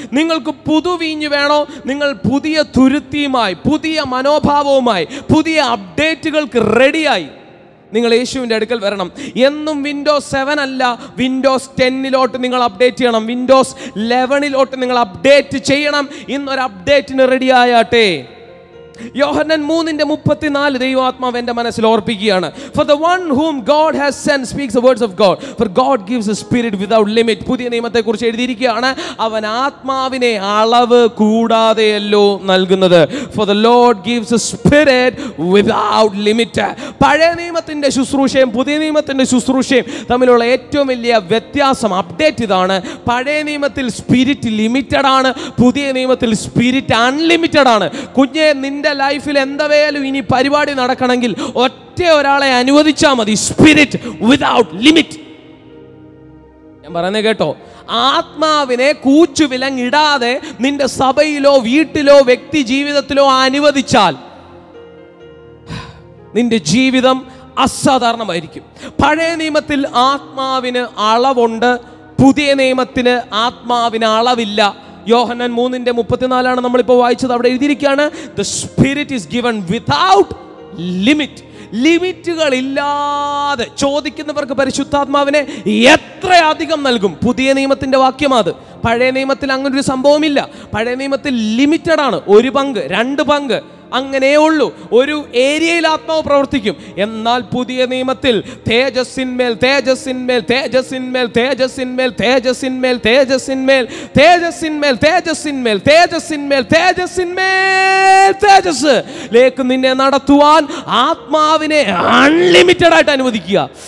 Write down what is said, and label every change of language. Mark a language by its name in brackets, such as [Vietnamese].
[Malayalam] നിങ്ങൾക്ക് പുതുവീഞ്ഞു വേണോ, നിങ്ങൾ പുതിയ തുരുത്തിയുമായി, പുതിയ മനോഭാവവുമായി, പുതിയ അപ്ഡേറ്റുകൾക്ക് റെഡിയായി നിങ്ങൾ യേശുവിൻ്റെ അടുക്കൽ വരണം. എന്നും വിൻഡോസ് 7 അല്ല, വിൻഡോസ് 10 നിങ്ങൾ അപ്ഡേറ്റ് ചെയ്യണം, വിൻഡോസ് 11 നിങ്ങൾ അപ്ഡേറ്റ് ചെയ്യണം. ഇന്നൊരു അപ്ഡേറ്റിന് റെഡി ആയാട്ടെ. യോഹന്നാൻ 3:34 ദൈവാത്മാവ് എൻ്റെ മനസ്സിൽ ഓർപ്പിക്കുകയാണ്. [English] For the one whom God has sent speaks the words of God, for God gives a spirit without limit. [Malayalam] പുതിയ നിയമത്തെക്കുറിച്ച് എഴുതിയിരിക്കുകയാണ്, അവൻ ആത്മാവിനെ അളവ് കൂടാതെയല്ലോ നൽകുന്നത്. [English] For the Lord gives a spirit without limit. [Malayalam] പഴയ നിയമത്തിൻ്റെ ശുശ്രൂഷയും പുതിയ നിയമത്തിൻ്റെ ശുശ്രൂഷയും തമ്മിലുള്ള ഏറ്റവും വലിയ വ്യത്യാസം, അപ്ഡേറ്റ് ഇതാണ്. പഴയ നിയമത്തിൽ സ്പിരിറ്റ് ലിമിറ്റഡ് ആണ്, പുതിയ നിയമത്തിൽ സ്പിരിറ്റ് അൺലിമിറ്റഡ് ആണ്. കുഞ്ഞെ, നിന്റെ ലൈഫിൽ എന്തായാലും ഇനി പരിപാടി നടക്കണമെങ്കിൽ ഒറ്റ ഒരാളെ അനുവദിച്ചാൽ മതി, [English] Spirit without limit. [Malayalam] ഞാൻ പറയുന്നത് കേട്ടോ, ആത്മാവിനെ കൂച്ചുവിലങ്ങിടാതെ നിന്റെ സഭയിലോ വീട്ടിലോ വ്യക്തി ജീവിതത്തിലോ അനുവദിച്ചാൽ നിന്റെ ജീവിതം അസാധാരണമായിരിക്കും. പഴയ നിയമത്തിൽ ആത്മാവിന് അളവുണ്ട്, പുതിയ നിയമത്തിന് ആത്മാവിന് അളവില്ല. യോഹന്നാൻ 3:34 നമ്മളിപ്പോൾ വായിച്ചത്. അവിടെ എഴുതിയിരിക്കുകയാണ്, [English] the spirit is given without limit. [Malayalam] ലിമിറ്റുകൾ ഇല്ലാതെ ചോദിക്കുന്നവർക്ക് പരിശുദ്ധാത്മാവിനെ എത്രയധികം നൽകും. പുതിയ നിയമത്തിൻ്റെ വാക്യമാണ്. പഴയ നിയമത്തിൽ അങ്ങനൊരു സംഭവമില്ല. പഴയ നിയമത്തിൽ ലിമിറ്റഡ് ആണ്. 1 പങ്ക്, 2 പങ്ക്. അങ്ങനെ ഉള്ളൂ. ഒരു ഏരിയയിൽ ആത്മാവ് പ്രവർത്തിക്കും. എന്നാൽ പുതിയ നിയമത്തിൽ തേജസ്സിന്മേൽ തേജസ്സിന്മേൽ തേജസ്സിന്മേൽ തേജസ്സിന്മേൽ തേജസ്സിന്മേൽ തേജസ്സിന്മേൽ തേജസ്സിന്മേൽ തേജസ്സിന്മേൽ തേജസ്സിന്മേൽ തേജസ്സിന്മേൽ തേജസ് ലേക്ക് നിന്നെ നടത്തുവാൻ ആത്മാവിനെ അൺലിമിറ്റഡ് ആയിട്ട് അനുവദിക്കുക.